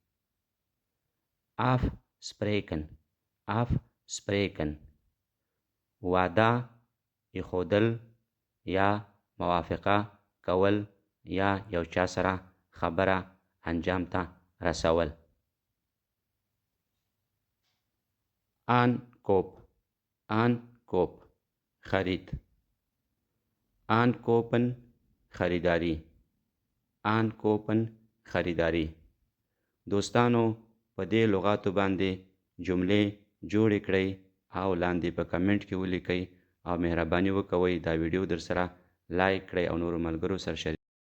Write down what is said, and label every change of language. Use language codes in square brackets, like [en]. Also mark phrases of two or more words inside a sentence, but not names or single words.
[nl] afspreken, afspreken, [ps] وعده ایښودل یا موافقه کول یا یو چا سره خبره انجام ته رسول. [nl] aankoop, aankoop, [ps] خرید. [nl] aankopen, خریداری. aankopen, خریداری. [ps] دوستانو په دې لغاتو باندې جملې جوړې کړئ او لاندې په کمنټ کې ولیکئ او مهرباني وکوئ دا ویډیو در سره لایک کړئ او نورو ملګرو سره شریک